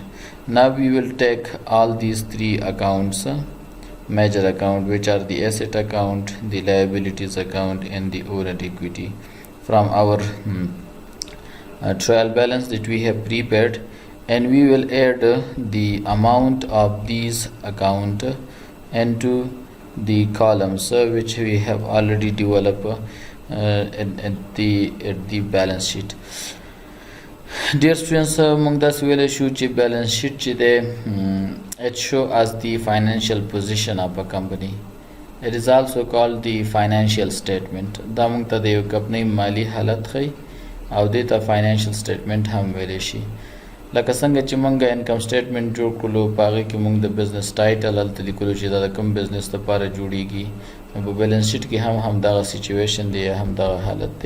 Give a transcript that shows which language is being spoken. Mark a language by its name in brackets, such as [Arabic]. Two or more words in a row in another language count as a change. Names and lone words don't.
[English] Now we will take all these three accounts, major account, which are the asset account, the liabilities account, and the owner equity, from our trial balance that we have prepared, and we will add the amount of these account into the columns which we have already developed at the balance sheet. Dear students, among this will issue balance sheet it show as the financial position of a company. It is also called the financial statement. [Pashto] دا موږ ته د یو کمپنۍ مالی حالت ښیي او دې ته [English] financial statement [Pashto] هم ویلی شي. لکه څنګه چې موږ [English] income statement [Pashto] جوړ کړلو په هغې کې موږ د [English] business title [Pashto] هلته لیکلو چې دا د کوم بزنس لپاره جوړیږي. په [English] balance sheet [Pashto] کې هم همدغه سچویشن دی، همدغه حالت دی.